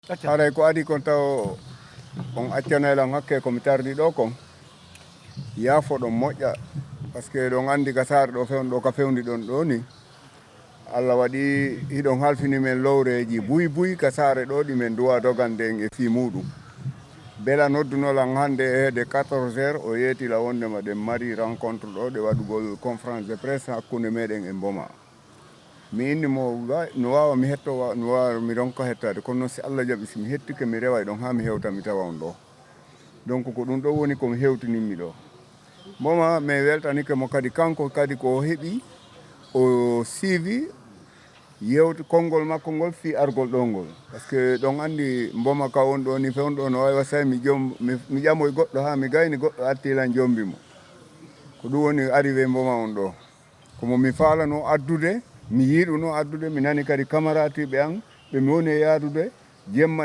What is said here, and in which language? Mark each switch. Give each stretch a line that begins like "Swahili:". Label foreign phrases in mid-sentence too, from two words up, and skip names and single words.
Fula: haray ko adi kon taw on accanaylan hakke komi tardi ɗo kon yaafo ɗon moƴƴa par ce que ɗon andi ka saare ɗo fewno ɗo ka fewndi ɗon ɗo ni Allah waɗi hiɗon halfini men lowreji buy buy ka saare ɗo ɗi men duwa dogande en e fii muɗum bela noddunolan hannde e hedde 14 heures o yeetila wondema ɗen mari rencontre ɗo ɗe waɗugol
French: conférence de presse
Fula: hakkunde meɗen e mboma mi inni mo no wawa mi hetto no wawa mi ronka hettade kono noon si Allah jaɓi somi hettike mi rewa ɗon ha mi hewta mi tawa on ɗo donc ko ɗum ɗo woni komi hewtinimmi ɗo mboma mi weltanike mo kadi kanko kadi ko heeɓi o suivi yewti konngol makko ngol fi argol ɗo ngol
French: par ce que
Fula: ɗon andi mboma ka won ɗo ni fewno ɗo no wawi wasay mi ƴamoye goɗɗo ha mi gayni goɗɗo artilan jombimo ko ɗum woni arrivé mboma on ɗo komo mi falano addude mi yiɗuno addude mi nani kadi camaratiɓe an ɓe mi woni e yaadude jemma